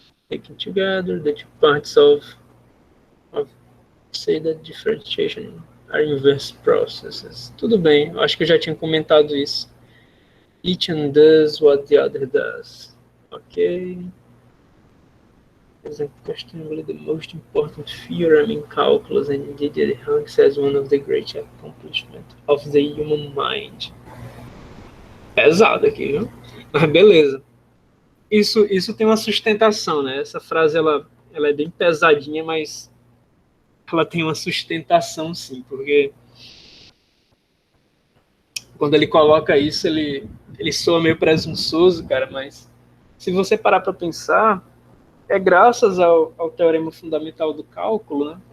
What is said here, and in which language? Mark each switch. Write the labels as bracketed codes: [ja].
[en] Taken together, the two parts of say that differentiation are inverse processes. [pt] Tudo bem, eu acho que eu já tinha comentado isso. [en] Each one does what the other does. Ok. Is unquestionably the most important theorem in calculus, and indeed it ranks as one of the great accomplishments of the human mind. [pt] Pesado aqui, viu? Mas beleza. Isso tem uma sustentação, né? Essa frase ela é bem pesadinha, mas ela tem uma sustentação, sim, porque quando ele coloca isso, ele soa meio presunçoso, cara, mas se você parar para pensar, é graças ao teorema fundamental do cálculo, né?